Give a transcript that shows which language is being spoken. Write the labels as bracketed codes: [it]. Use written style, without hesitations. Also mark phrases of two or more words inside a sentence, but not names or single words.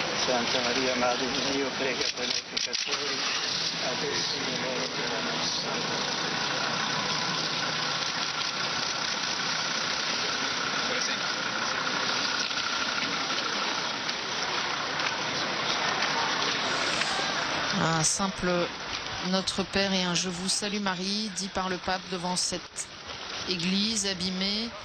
[it] Santa Maria, Madre di Dio, prega per noi peccatori, adesso e nell'ora della nostra morte. [fr] Un simple Notre Père et un Je vous salue Marie, dit par le pape devant cette église abîmée.